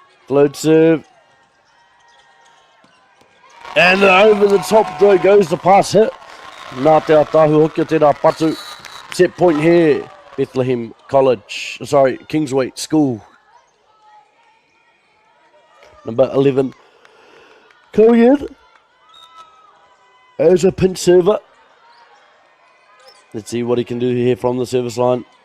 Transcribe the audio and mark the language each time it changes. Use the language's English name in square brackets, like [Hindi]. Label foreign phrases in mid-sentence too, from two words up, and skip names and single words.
[English] Float serve. And over the top throw goes the pass hit. [Māori] Nā te atahu hoki o tērā patu. [English] Set point here. Bethlehem College. Sorry, Kingsway School. Number 11. Coming in as a pinch server. Let's see what he can do here from the service line.